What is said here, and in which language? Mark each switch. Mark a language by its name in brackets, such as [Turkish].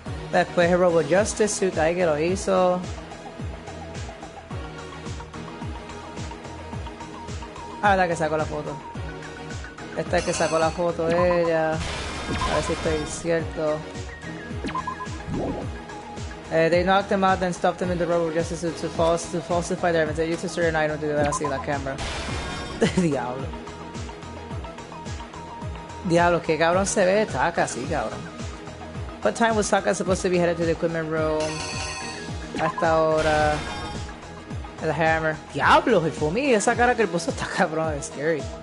[Spanish] Después el Robo Justice Suit, ahí que lo hizo. Ah, la que sacó la foto. Esta es que sacó la foto ella. A ver si estoy cierto. [English] They knocked him out, then stuffed him in the Robo Justice Suit to falsify their evidence. They used a certain item to do that. [Spanish] Así la cámara. Diablo. Diablo, que cabrón se ve Taka, sí, cabrón. [English] What time was Taka supposed to be headed to the equipment room? [Spanish] Hasta ahora. [English] The hammer. [Spanish] Diablo, Hifumi, esa cara que le puso está cabrón, es scary.